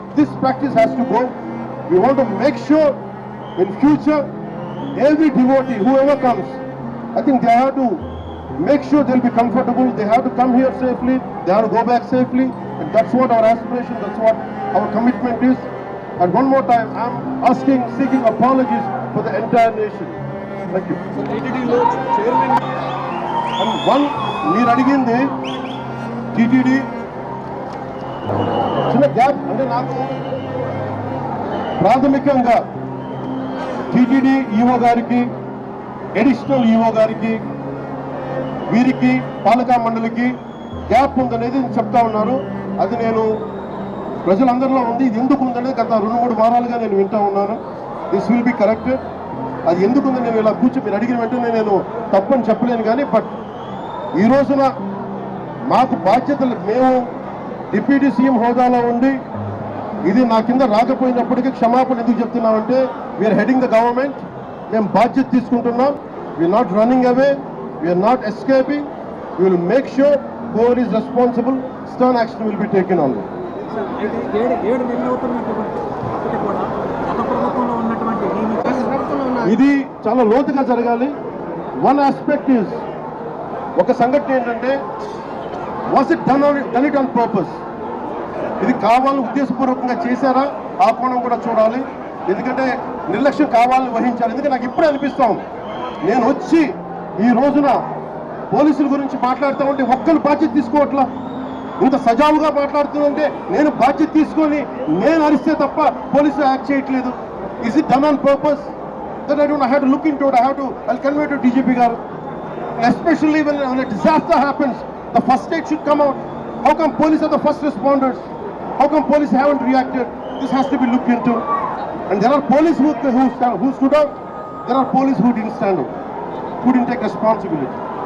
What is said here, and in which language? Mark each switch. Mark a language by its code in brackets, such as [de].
[en] This practice has to go. We want to make sure in future, every devotee, whoever comes, I think they have to make sure they'll be comfortable. They have to come here safely. They have to go back safely. And that's what our aspiration, that's what our commitment is. And one more time, I'm seeking apologies for the entire nation. Thank you. [te] So టీటీడీలో chairman And one, మీరు అడిగింది TTD చిన్న gap అంటే నాకు ప్రాథమికంగా TTD EO గారికి, additional EO గారికి, వీరికి పాలకా మండలికి గ్యాప్ ఉందనేది చెప్తా ఉన్నారు. అది నేను ప్రజలందరిలో ఉంది. ఇది ఎందుకు ఉందనేది గత 2-3 వారాలుగా నేను వింటా ఉన్నాను. [en] This will be corrected. [te] అది ఎందుకుందని నేను ఇలా కూర్చొని మీరు అడిగిన వెంటనే నేను తప్పని చెప్పలేను. కానీ బట్ ఈ రోజున మాకు బాధ్యతలు, మేము డిప్యూటీ సీఎం హోదాలో ఉండి ఇది నా కింద రాకపోయినప్పటికీ క్షమాపణ ఎందుకు చెప్తున్నామంటే [en] We are heading the government. [te] మేము బాధ్యత తీసుకుంటున్నాం. [en] We are not running away, we are not escaping. We will make sure whoever is responsible, stern action will be taken on them. [te] అయితే 7 నెలలు అవుతున్నటువంటి అప్పటికి కూడా గత ప్రభుత్వంలో ఉన్నటువంటి ఇది చాలా లోతుగా జరగాలి. [en] one aspect is, [te] ఒక సంఘటన ఏంటంటే [en] Was it done it on purpose. [te] ఇది కావాలని ఉద్దేశపూర్వకంగా చేశారా, ఆ కోణం కూడా చూడాలి. ఎందుకంటే నిర్లక్ష్యం కావాలని వహించాలి. ఎందుకంటే నాకు ఇప్పుడే అనిపిస్తాం, నేను వచ్చి ఈ రోజున పోలీసుల గురించి మాట్లాడుతూ ఉంటే ఒక్కరు బాధ్యత తీసుకోవట్లా. ఇంత సజావుగా మాట్లాడుతుందంటే నేను బాధ్యత తీసుకొని నేను అరిస్తే తప్ప పోలీసులు యాక్ట్ చేయట్లేదు. [en] Is it done on purpose? That I don't have to look into it. I have to convey to DGP గారు. Especially when a disaster happens, the first aid should come out. How come police are the first responders? How come police haven't reacted? This has to be looked into. And there are police who stood out. There are police who didn't stand up, who didn't take responsibility.